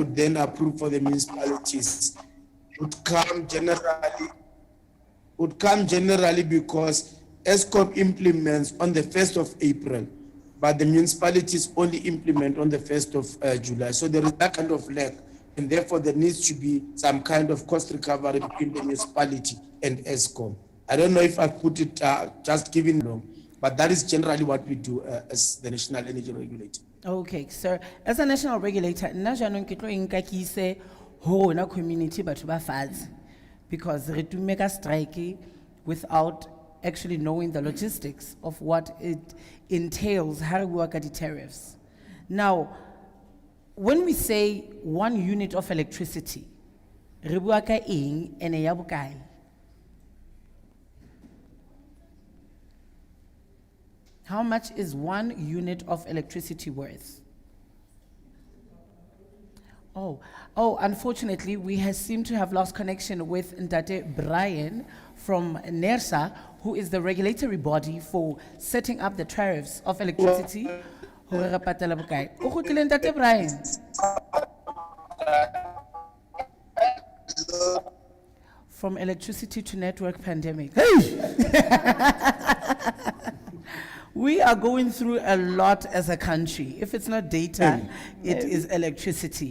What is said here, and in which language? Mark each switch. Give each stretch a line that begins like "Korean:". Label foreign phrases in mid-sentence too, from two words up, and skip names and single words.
English: would then approve for the municipalities would come generally because Eskom implements on the 1st of April, but the municipalities only implement on the 1st of July. So there is that kind of lag, and therefore there needs to be some kind of cost recovery between the municipality and Eskom. I don't know if I put it just giving long, but that is generally what we do as the National Energy Regulator. Okay, sir. As a national regulator,
Southern Sotho: nna jaanong ke tlo enka ke ise ho rona community batho ba fatshe,
English: because
Southern Sotho: re tumme ka
English: strike without actually knowing the logistics of what it entails, how we work at the tariffs. Now, when we say 1 unit of electricity,
Southern Sotho: re bua ka eng ene ya bokae?
English: How much is 1 unit of electricity worth? Oh, unfortunately, we seem to have lost connection with Ndate Brian from NARSA, who is the regulatory body for setting up the tariffs of electricity.
Southern Sotho: Hore re patala bokae? O kgutlile Ndate Brian?
English: From electricity to network pandemic. We are going through a lot as a country. If it's not data, it is electricity.